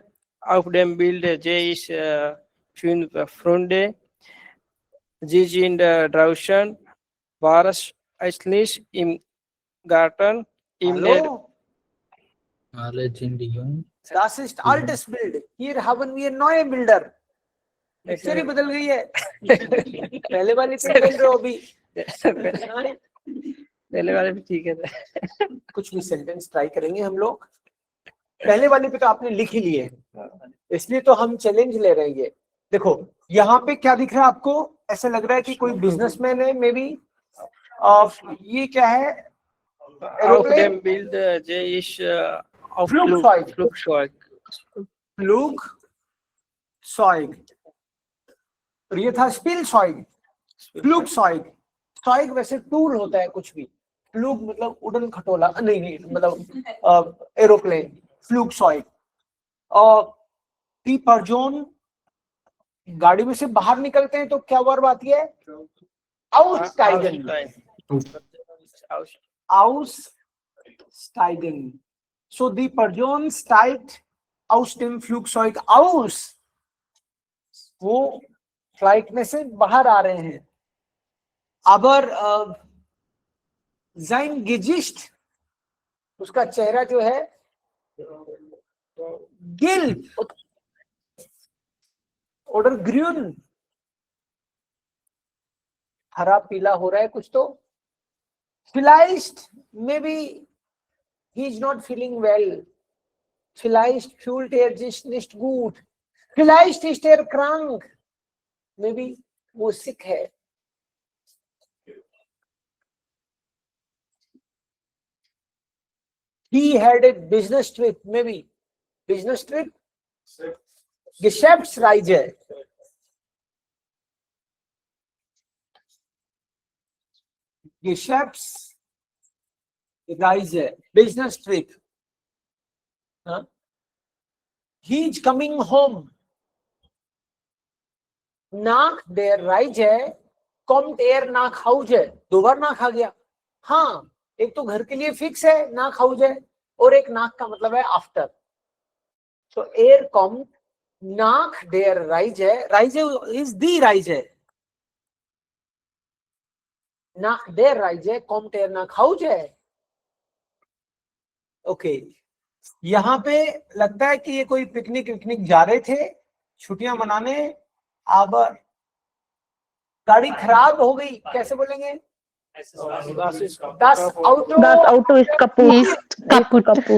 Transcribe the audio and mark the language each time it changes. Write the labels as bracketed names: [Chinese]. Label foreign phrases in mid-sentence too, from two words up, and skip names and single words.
[German] Auf dem Bild sehe ich 5 Freunde. Sie sind draußen. Wahrscheinlich im Garten. Hallo? Alle sind jung. Das ist altes Bild. Hier haben wir neue Bilder. [Hindi] History बदल गई है. पहले वाली पे बोल रहे हो अभी. पहले वाले भी ठीक है. कुछ भी सेंटेंस ट्राई करेंगे हम लोग. पहले वाले पे तो आपने लिख ही लिए, इसलिए तो हम चैलेंज ले रहे हैं. देखो यहाँ पे क्या दिख रहा है आपको? ऐसा लग रहा है कि कोई बिजनेसमैन है, मे बी. ये क्या है? [German] Auf dem Bild sehe ich Flugzeug. Flugzeug. [Hindi] और ये था Spielzeug. Flugzeug. Zeug वैसे टूल होता है कुछ भी. फ्लूग मतलब उड़न खटोला, नहीं मतलब एरोप्लेन. [German] Flugzeug. [Hindi] और [German] die Person, [Hindi] गाड़ी में से बाहर निकलते हैं तो क्या वर्ब आती है? [German] Aussteigen. Aussteigen. So die Person steigt aus dem Flugzeug aus. [Hindi] वो फ्लाइट में से बाहर आ रहे हैं. [German] Aber sein Gesicht, [Hindi] उसका चेहरा जो है [German] gelb oder grün, [Hindi] हरा पीला हो रहा है कुछ तो. [German] Vielleicht, [English] maybe he is not feeling well. [German] Vielleicht fühlt sich nicht gut. Vielleicht ist krank. [Hindi] Maybe वो sick है. [English] He had a business trip, maybe. Business trip? [German] Geschäftsreise. [English] Geschäftsreise, business trip. Huh? He is coming home. [German] Nach der Reise kommt nach Hause. [Hindi] 2 बार nach आ गया. हाँ, एक तो घर के लिए फिक्स है [German] nach Hause [Hindi] और एक nach का मतलब है after. [German] So kommt nach der Reise. [English] Reise is the Reise. [German] Nach der Reise kommt nach Hause. Okay. [Hindi] यहाँ पे लगता है कि ये कोई पिकनिक जा रहे थे, छुट्टियां मनाने. अब गाड़ी खराब हो गई, कैसे बोलेंगे? [German] Das Auto ist kaputt.